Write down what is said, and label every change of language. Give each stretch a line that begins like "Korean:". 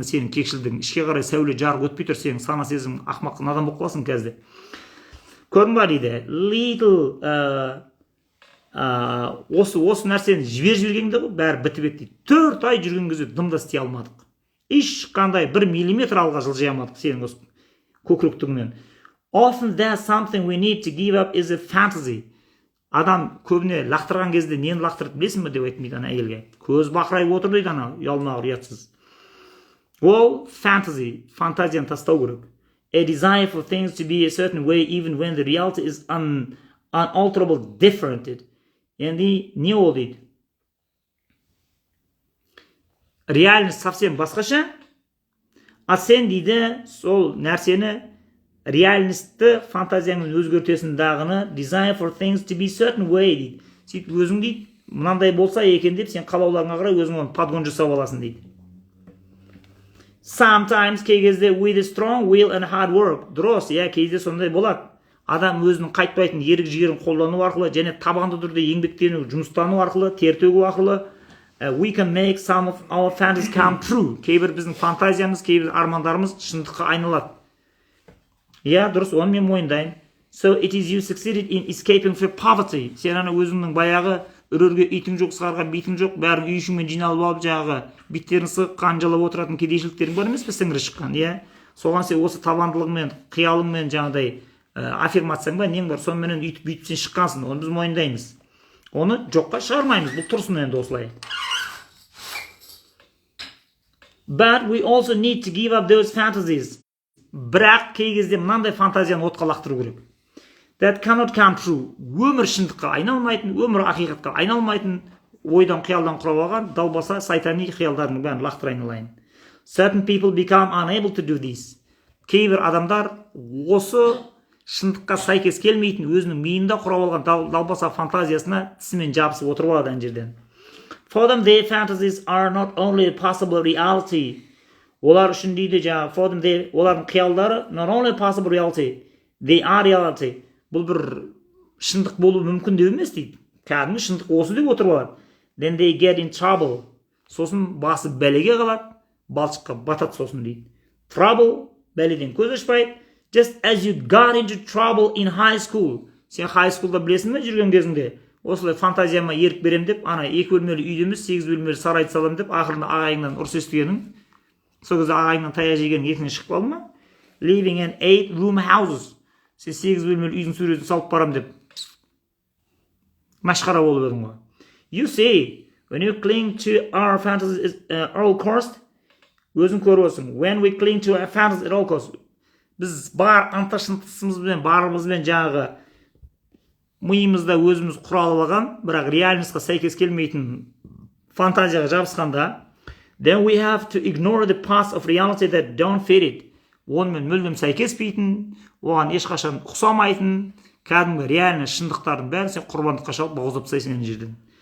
Kazakh: Сенің кекшілдігің, ішке қарай сәуле жарық өтпей тұр, сенің сана сезімің ақымақ надан болып қаласың қазір. Көрдің ба дейді.
English: Little
Kazakh: осы нәрсені жібергенде бәрі бітіп еді дейді. 4 ай жүрген кезде дымда істей алмадық. Ешқандай 1 миллиметр алға жылжи алмадық сенің осы көкіректігіңнен.
English: Often there's something we need to give up is a fantasy.
Kazakh: Адам көбіне лақтырған кезде нені лақтырды білесің бе деп айтмайды ана әйелге. Көз бақырайып отыр дейді ана ұялмағы ұятсыз. Ол fantasy, фантазияны тастау керек.
English: A desire for things to be a certain way even when the reality is unalterable different.
Kazakh: Енді не ол дейді?
Russian: Реальность совсем басқаша.
Kazakh: А сен дейді сол нәрсені реальностьті фантазияңмен өзгертесің дағыны
English: desire for things to be certain way
Kazakh: дейді. Сөйтіп өзің дейді, мынандай болса екен деп сен қалауларыңа қарай өзің оны подгон жасап аласың дейді.
English: Sometimes
Kazakh: кей кезде
English: with a strong will and hard work.
Kazakh: Дұрыс, кейде сондай болады. Адам өзінің қайтпайтын ерік жігерін қолдану арқылы және табанды түрде еңбектену, жұмыстану арқылы, тер төгу арқылы
English: we can make some of our fantasies come true.
Kazakh: Кейбір біздің фантазиямыз, кейбір армандарымыз шындыққа айналады. Дұрыс, оны мен мойындаймын.
English: So it is you succeeded in escaping from poverty.
Kazakh: Сен ана өзіңнің баяғы үрерге итің жоқ, сығарға битің жоқ, бәрін үй ішіңмен жиналып алып жағы биттерін сығып қанжалап отыратын кедейшіліктерің бар емес пе сіңірі шыққан, Соған сен осы табандылығымен, қиялыңмен жаңағыдай аффирмацияң ба, нең бар, сонымен үйтіп бүйтіп сен шыққансың, оны біз мойындаймыз. Оны жоққа шығармаймыз, бұл тұрсын енді осылай.
English: But we also need to give up those fantasies.
Kazakh: Бірақ кей кезде мынандай фантазияны отқа лақтыру керек.
English: That cannot come true.
Kazakh: Өмір шындыққа айналмайтын, өмір ақиқатқа айналмайтын, ойдан қиялдан құрап алған далбаса сайтани қиялдарының бәрін лақтыра айналайын.
English: Certain people become unable to do this.
Kazakh: Кейбір адамдар осы шындыққа сәйкес келмейтін өзінің миында құрап алған далбаса фантазиясына тісімен жабысып отырып алады ана жерден.
English: For them, their fantasies are not only a possible reality.
Kazakh: Олар үшін дейді жаңағы,
English: for them,
Kazakh: олардың қиялдары
English: not only a possible reality, they are reality.
Kazakh: Бұл бір шындық болу мүмкін деп емес дейді. Кәдімгі шындық осы деп отырып алады.
English: Then they get in trouble.
Kazakh: Сосын басы бәлеге қалады, балшыққа батады сосын дейді. Trouble, бәледен көз ашпайды.
English: Just as you got into trouble in high school.
Kazakh: Сен high school'да білесің бе жүрген кезіңде? Осылай фантазияма ерік берем деп, ана 2 бөлмелі үйде емес 8 бөлмелі сарайды салам деп, ақырында ағайыңнан ұрыс естігенің, сол кезде ағайыңнан таяқ жегенің есіңнен шығып қалды ма?
English: Living in 8-room houses.
Kazakh: Сен 8 бөлмелі үйдің суретін салып барам деп машқара болып едің ғой.
English: You see, when you cling to our fantasies at all cost,
Kazakh: өзің көріп отырсың.
English: When we cling to our fantasies at all cost,
Kazakh: біз бар ынта-шынтысымызбен, барымызбен жаңағы миымызда өзіміз құралып алған, бірақ реальностьқа сәйкес келмейтін фантазияға жабысқанда,
English: then we have to ignore the parts of reality that don't fit it.
Kazakh: Онымен мүлдем сәйкеспейтін, оған ешқашан ұқсамайтын, кәдімгі реальный шындықтардың бәрін сен құрбандыққа шалып бауыздап тастайсың ана жерден.